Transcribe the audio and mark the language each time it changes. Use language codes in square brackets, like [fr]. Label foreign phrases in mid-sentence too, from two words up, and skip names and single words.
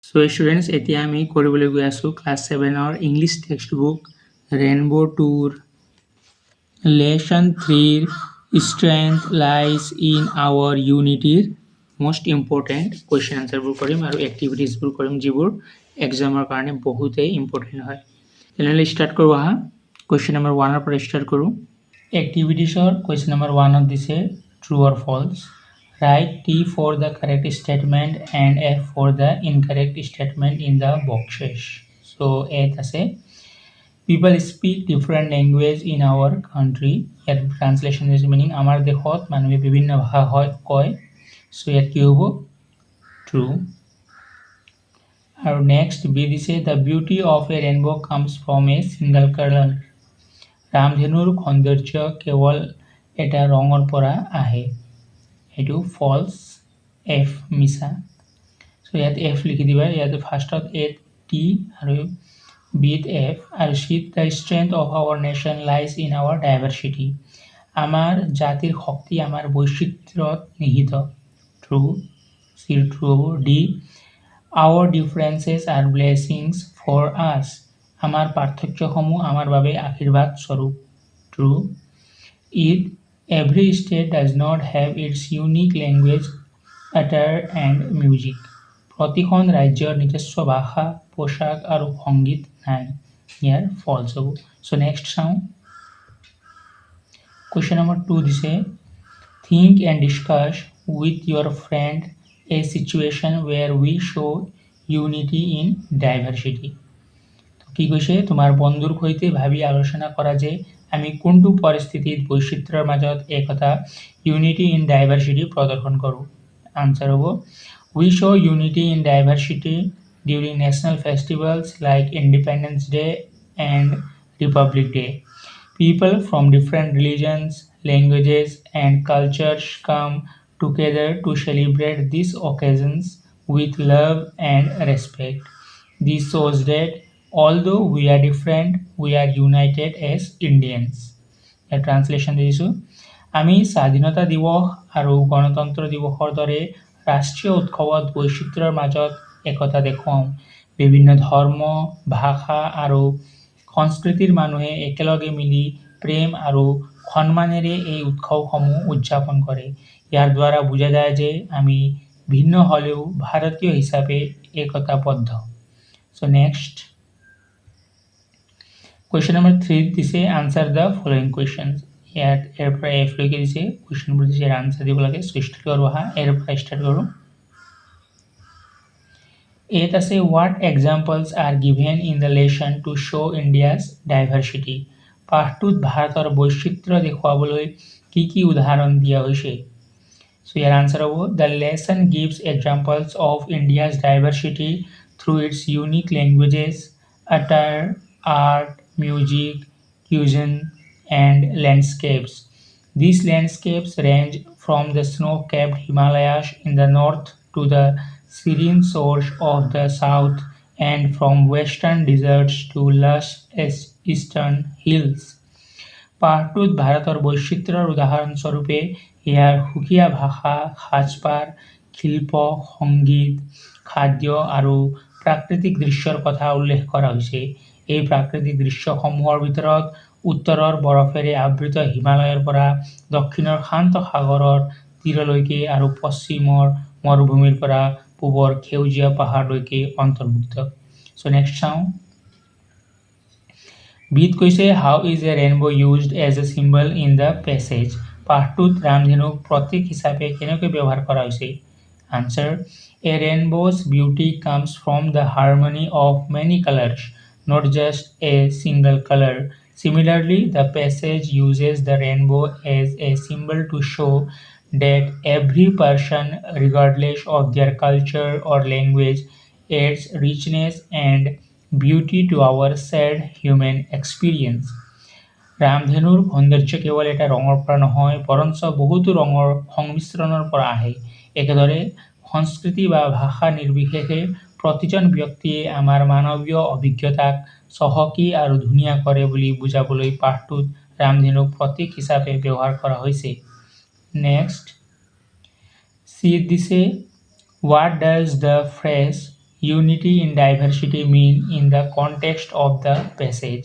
[en] So students, [as] এতিয়া আমি কৰিবলৈ গৈ আছো ক্লাছ 7ৰ [en] English text book [as] ৰেইনবো টুৰ লেসন 3 [en] strength lies in our unityৰ most important question answer [as] বোৰ কৰিম আৰু এক্টিভিটিজ বোৰ কৰিম যিবোৰ এক্সামৰ কাৰণে বহুতেই ইম্পৰ্টেন্ট হয় তেনেহলে স্টাৰ্ট কৰো আহা [en] question number 1 [as] ৰ পৰা স্টাৰ্ট কৰো এক্টিভিটিজৰ [en] question number 1 [as] ত দিছে [en] true or false Write T for the correct statement and F for the incorrect statement in the boxes. So, it আছে people speak different language in our country. Here translation is meaning [as] আমাৰ দেশত মানুহে বিভিন্ন ভাষা হয় কয়. [en] So, [as] ইয়াত কি হ'ব? [en] True. আৰু next B দিছে the beauty of a rainbow comes from a single color. [as] ৰামধেনুৰ সৌন্দৰ্য কেৱল এটা ৰঙৰ পৰা আহে. এইটো false F মিছা so ইয়াত F লিখি দিবা ইয়াত ফাৰ্ষ্টত A T আৰু B [en] ত F আৰু C the strength of our nation lies in our diversity [as] আমাৰ জাতিৰ শক্তি আমাৰ বৈচিত্ৰ্যত নিহিত [en] true C true D our differences are blessings for us [as] আমাৰ পাৰ্থক্যসমূহ আমাৰ বাবে আশীৰ্বাদ স্বৰূপ [en] true It Every state does not have its unique language, attire and music. [as] প্ৰতিখন ৰাজ্যৰ নিজস্ব ভাষা, পোশাক আৰু সংগীত নাই। ইয়াৰ false হ'ব। [en] So next [as] চাওঁ। [en] Question number 2 দিছে Think and discuss with your friend a situation where we show unity in diversity. [as] কি কৈছে তোমাৰ বন্ধুৰ সৈতে ভাবি আলোচনা কৰা যে আমি কোনটো পৰিস্থিতিত বৈচিত্ৰ্যৰ মাজত একতা ইউনিটি [en] in diversity [as] প্ৰদৰ্শন কৰোঁ আনসাৰ হ'ব [en] we show unity in diversity during national festivals like Independence Day and Republic Day people from different religions languages and cultures come together to celebrate these occasions with love and respect this shows that although we are different, we are united as Indians. A translation [as] দিছো আমি স্বাধীনতা দিৱস আৰু গণতন্ত্ৰ দিৱসৰ দৰে ৰাষ্ট্ৰীয় উৎসৱত বৈচিত্ৰ্যৰ মাজত একতা দেখুৱাওঁ বিভিন্ন ধৰ্ম ভাষা আৰু সংস্কৃতিৰ মানুহে একেলগে মিলি প্ৰেম আৰু সন্মানেৰে এই উৎসৱসমূহ উদযাপন কৰে ইয়াৰ দ্বাৰা বুজা যায় যে আমি ভিন্ন হলেও ভাৰতীয় হিচাপে একতাবদ্ধ [en] So next Question number 3 [as] দিছে [en] answer the following questions [as] ইয়াত এৰ পৰা F লৈকে দিছে question বোৰ দিছে answer দিব লাগে [en] so start [as] কৰো আহা এৰ পৰা start কৰো [en] It আছে what examples are given in the lesson to show India's diversity [as] পাঠটোত ভাৰতৰ বৈচিত্ৰ্য দেখুৱাবলৈ কি উদাহৰণ দিয়া হৈছে [en] So your answer হ'ব the lesson gives examples of India's diversity through its unique languages attire art music, cuisine, and landscapes. These landscapes range from the snow-capped Himalayas in the north to the serene shores of the south and from western deserts to lush eastern hills. [as] পাঠটোত ভাৰতৰ বৈচিত্ৰ্যৰ উদাহৰণ স্বৰূপে ইয়াৰ সুকীয়া ভাষা সাজপাৰ শিল্প সংগীত খাদ্য আৰু প্ৰাকৃতিক দৃশ্যৰ কথা উল্লেখ কৰা হৈছে এই প্ৰাকৃতিক দৃশ্যসমূহৰ ভিতৰত উত্তৰৰ বৰফেৰে আবৃত হিমালয়ৰ পৰা দক্ষিণৰ শান্ত সাগৰৰ তীৰলৈকে আৰু পশ্চিমৰ মৰুভূমিৰ পৰা পূবৰ সেউজীয়া পাহাৰলৈকে অন্তৰ্ভুক্ত [en] So next [as] চাওঁ বিত কৈছে [en] how is a rainbow used as a symbol in the passage [as] পাঠটোত ৰামধেনুক প্ৰতীক হিচাপে কেনেকৈ ব্যৱহাৰ কৰা হৈছে [en] Answer A rainbow's beauty comes from the harmony of many colors not just a single color. Similarly, the passage uses the rainbow as a symbol to show that every person, regardless of their culture or language, adds richness and beauty to our shared human experience. [as] ৰামধেনুৰ সৌন্দৰ্য কেৱল এটা ৰঙৰ পৰা নহয় বৰঞ্চ বহুতো ৰঙৰ সংমিশ্ৰণৰ পৰা আহে একেদৰে সংস্কৃতি বা ভাষা নিৰ্বিশেষে প্ৰতিজন ব্যক্তিয়ে আমাৰ মানৱীয় অভিজ্ঞতাক চহকী আৰু ধুনীয়া কৰে বুলি বুজাবলৈ পাঠটোত ৰামধেনুক প্ৰতীক হিচাপে ব্যৱহাৰ কৰা হৈছে নেক্সট সি দিছে [en] what does the phrase Unity in diversity mean in the context of the passage.